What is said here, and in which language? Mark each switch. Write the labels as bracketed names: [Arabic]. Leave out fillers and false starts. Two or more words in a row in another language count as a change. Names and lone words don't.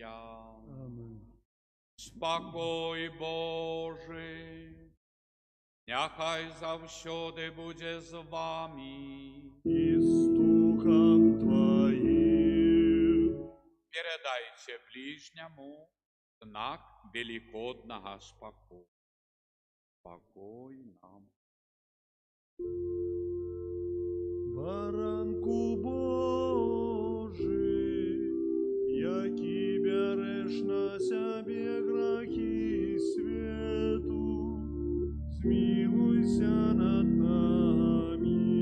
[Ukrainian] Аминь. Спокой Божий, нехай завсюди буде з вами. [Russian] И с Духом Твоим. [Ukrainian] Передайте ближнему знак великодного спокою. Спокой нам. Баранку Божий, який береш на себе грехи свету, змилуйся над нами.